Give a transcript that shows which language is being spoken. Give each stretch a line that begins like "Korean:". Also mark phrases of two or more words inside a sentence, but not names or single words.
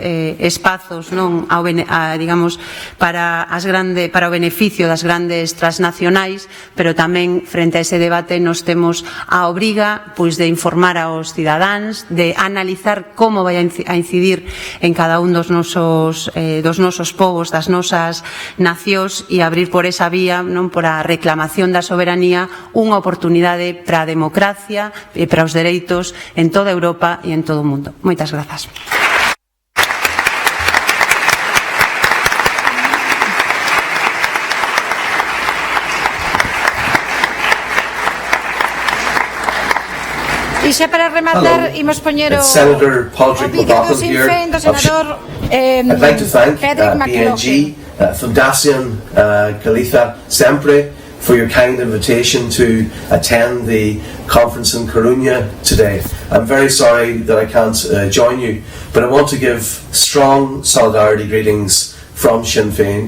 Galician: espazos, non, digamos, para o beneficio das grandes transnacionais, pero tamén frente a ese debate nos temos a obriga de informar aos cidadáns, de analizar como vai a incidir en cada un dos nosos povos, das nosas nacións, e abrir por esa vía, non, por a reclamación da soberanía, unha oportunidade para a democracia e para os dereitos en toda Europa e en todo o mundo. Moitas grazas. E xa para rematar, imos poñer o
English: Senator Padraig McLaughlin here. I'd like to thank BNG, Fundación Galiza Sempre, for your kind invitation to attend the conference in Coruña today. I'm very sorry that I can't join you, but I want to give strong solidarity greetings from Sinn Féin.